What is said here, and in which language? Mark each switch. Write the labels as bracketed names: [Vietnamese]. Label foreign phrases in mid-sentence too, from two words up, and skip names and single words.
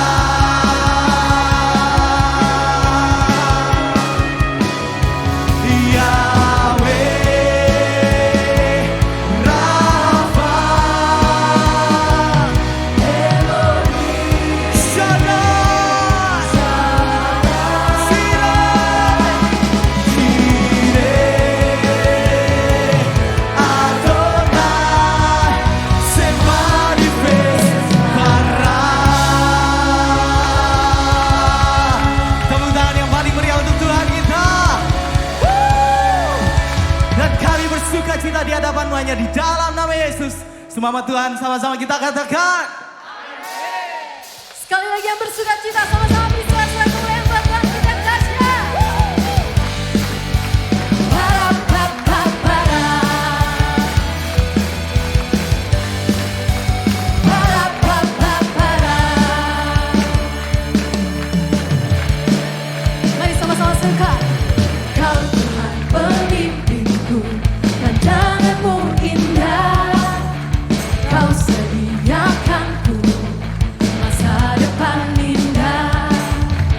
[Spanish] Yahweh, Rafa, Elohim, Shaddai, Jireh, Adonai se manifestará. [Indonesian] Tepuk tangan yang paling meriah untuk Tuhan kita. Dan kami bersuka cita di hadapan-Mu hanya di dalam nama Yesus. Semangat Tuhan, sama-sama kita katakan. Sekali lagi yang bersuka cita sama-sama beri sorak-sorai kemuliaan buat Tuhan kita kasih. Para pa pa para. Para pa pa para. Mari sama-sama suka. Kau Tuhan pemimpinku, pandangan-Mu indah. Kau sediakanku masa depan indah.